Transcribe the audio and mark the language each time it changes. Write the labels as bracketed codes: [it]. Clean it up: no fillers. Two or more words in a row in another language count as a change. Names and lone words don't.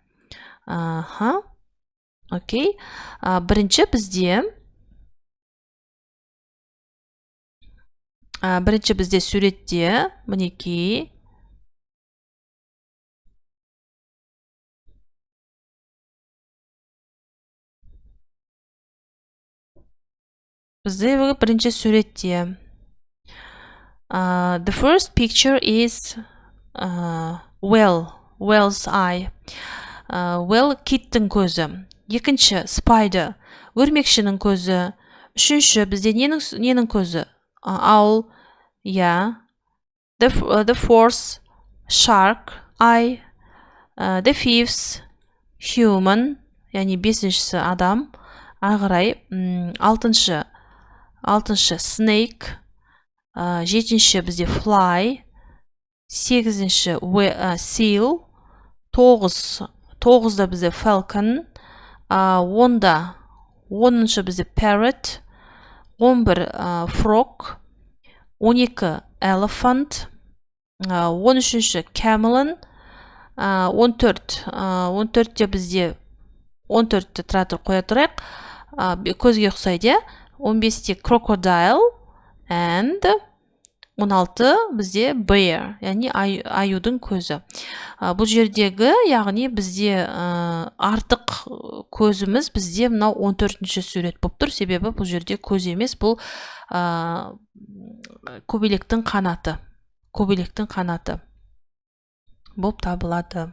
[kk] Окей. Бірінші бізде суретте мінекей бірінші суретте [en] the first picture is whale's eye. [kk] Whale киттің көзі. Екінші spider өрмекшінің көзі. Үшінші бізде ненің көзі? [en] Owl, yeah. The fourth shark eye. The fifth human, [kk] яғни бесіншісі адам. Ағырай алтыншы snake. Жетінші бізде fly. Сегізінші seal. Тоғызда бізде falcon. Оныншы бізде parrot. [en] 11 frog. 12 elephant. 13 camel. [kk] 14-те бізде 14-ті тұратыр қоя тұрайық. Көзге ұқсайды. 15-те crocodile. And 16 бізде bear, яғни аюдың көзі. Бұл жердегі, яғни бізде артық көзіміз бізде мынау 14-ші сурет болып тұр. Себебі бұл жерде көз емес, бұл көбелектің қанаты болып табылады.